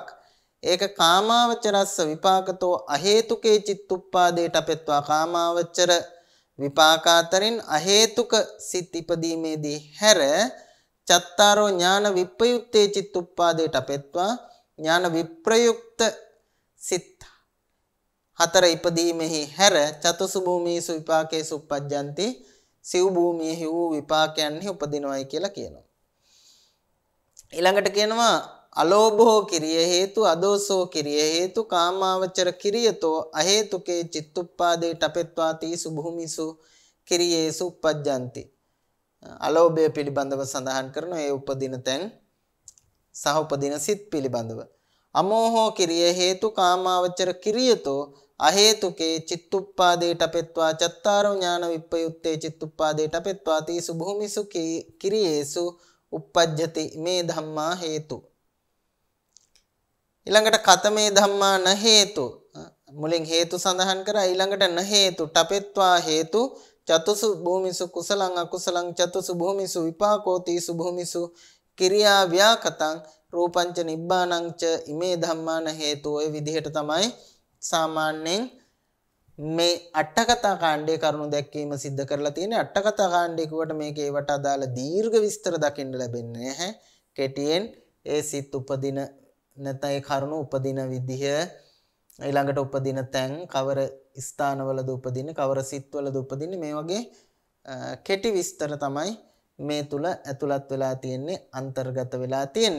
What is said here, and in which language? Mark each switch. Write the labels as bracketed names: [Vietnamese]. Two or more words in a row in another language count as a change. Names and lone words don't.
[Pali] ඒක කාමාවචරස්ස විපාකතෝ අහේතුකේ චිත්තුප්පාදේට අපෙත්වා. [Sinhala] කාමාවචර විපාක අතරින් අහේතුක සිත් ඉපදීමේදී හැර [Pali] චත්තාරෝ ඥාන විප්පයුත්තේ චිත්තුප්පාදේට අපෙත්වා. [Sinhala] ඥාන විප්‍රයුක්ත සිත් හතර ඉපදීමෙහි හැර [Pali] චතුසු භූමිසු විපාකේසු uppajjanti. [Sinhala] සිව් භූමියෙහි වූ විපාකයන්හි උපදිනවයි කියලා කියනවා. ඊළඟට කියනවා [Pali] අලෝභෝ කිරිය හේතු, අදෝසෝ කිරිය හේතු, කාමාවචර කිරියතෝ අහේතුකේ චිත්තුප්පාදේ ඨපෙත්වා තීසු භූමිසු කිරියේසු uppajjanti. [Sinhala] අලෝභය පිළිබඳව සඳහන් කරන ඒ උපදින තැන් සහ උපදින සිත් පිළිබඳව [Pali] අමෝහෝ කිරිය හේතු කාමාවචර කිරියතෝ අහේතුකේ චිත්තුප්පාදේට අපෙත්වා චත්තාරෝ ඥාන විප්පයුත්තේ චිත්තුප්පාදේට අපෙත්වා තීසු භූමිසු කිරියේසු uppajjati මේ ධම්මා හේතු ඊළඟට කතමේ ධම්මා න හේතු [Sinhala] මුලින් හේතු සඳහන් කරා ඊළඟට [Pali] න හේතු තපෙත්වා හේතු චතුසු භූමිසු කුසලං අකුසලං චතුසු භූමිසු විපාකෝතිසු භූමිසු කිරියා ව්‍යාකතං රූපංච නිබ්බානංච ඉමේ ධම්මාන හේතු [Sinhala] ඔය විදිහට තමයි සාමාන්‍යයෙන් මේ අටකතා කාණ්ඩයේ කරුණු දැක්වීම සිද්ධ කරලා තියෙන්නේ. අටකතා කාණ්ඩේ කිව්වට මේකේ ඒවට අදාළ දීර්ඝ විස්තර දකින්න ලැබෙන්නේ නැහැ. කෙටියෙන් ඒ සිත් උපදින නැත්නම් ඒ කරුණු උපදින විදිහ ඊළඟට උපදින තැන් කවර ස්ථානවලද උපදින්නේ කවර සිත්වලද උපදින්නේ මේ වගේ කෙටි විස්තර තමයි මේ තුල ඇතුළත් වෙලා තියෙන්නේ අන්තර්ගත වෙලා තියෙන්නේ.